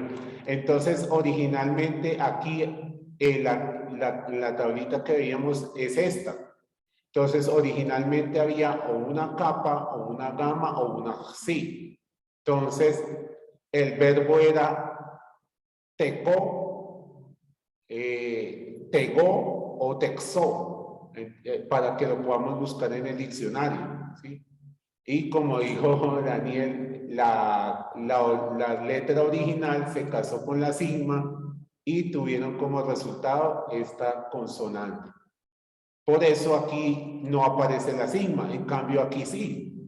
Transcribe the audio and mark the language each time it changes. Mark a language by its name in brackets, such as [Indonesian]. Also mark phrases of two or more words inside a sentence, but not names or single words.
[Spanish] Entonces, originalmente aquí la tablita que veíamos es esta. Entonces, originalmente había o una capa, o una gama, o una sí. Entonces, el verbo era tecó, tegó o texó, para que lo podamos buscar en el diccionario, ¿sí? Y como dijo Daniel, la letra original se casó con la sigma y tuvieron como resultado esta consonante. Por eso aquí no aparece la sigma, en cambio aquí sí.